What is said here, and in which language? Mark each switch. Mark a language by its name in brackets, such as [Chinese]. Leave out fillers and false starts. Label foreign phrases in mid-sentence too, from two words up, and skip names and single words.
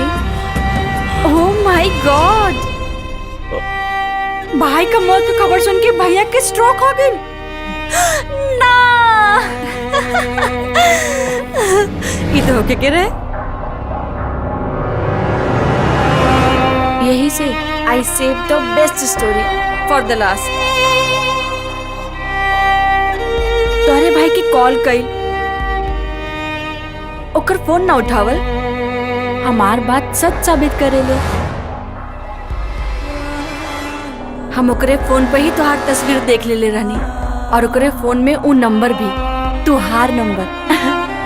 [English] oh my god, [Bhojpuri] भाई का मौत की खबर सुन के भैया के स्ट्रोक हो गई ना। ये तो होके के रहे। यही से [English] I save the best story for the last. [Bhojpuri] तोहरे भाई की कॉल कई, ओकर फोन ना उठावल हमार बात सच साबित करेले। हम ओकरे फोन पे ही तोहार तस्वीर देख ले रहनी, और ओकरे फोन में उ नंबर भी तुहार नंबर।